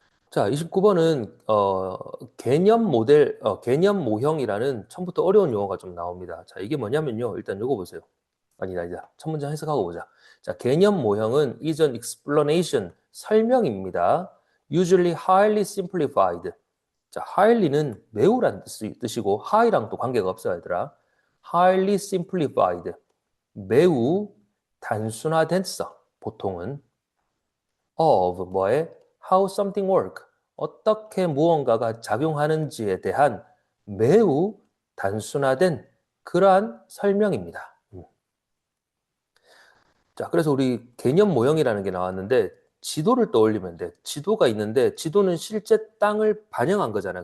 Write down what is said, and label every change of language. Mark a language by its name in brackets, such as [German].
[Korean] 자, 29번은 개념 모델, 개념 모형이라는 처음부터 어려운 용어가 좀 나옵니다. 자, 이게 뭐냐면요. 일단 요거 보세요. 아니다. 첫 문장 해석하고 보자. 자, 개념 모형은 is an explanation, 설명입니다. [English] Usually highly simplified. [Korean] 자, highly는 매우란 뜻이고 high랑 또 관계가 없어요, 얘들아. highly simplified. 매우 단순화됐어. [English] 보통은 of [Korean] 뭐에 [English] how something work. [Korean] 어떻게 무언가가 작용하는지에 대한 매우 단순화된 그러한 설명입니다. 자, 그래서 우리 개념 모형이라는 게 나왔는데 지도를 떠올리면 돼. 지도가 있는데 지도는 실제 땅을 반영한 거잖아.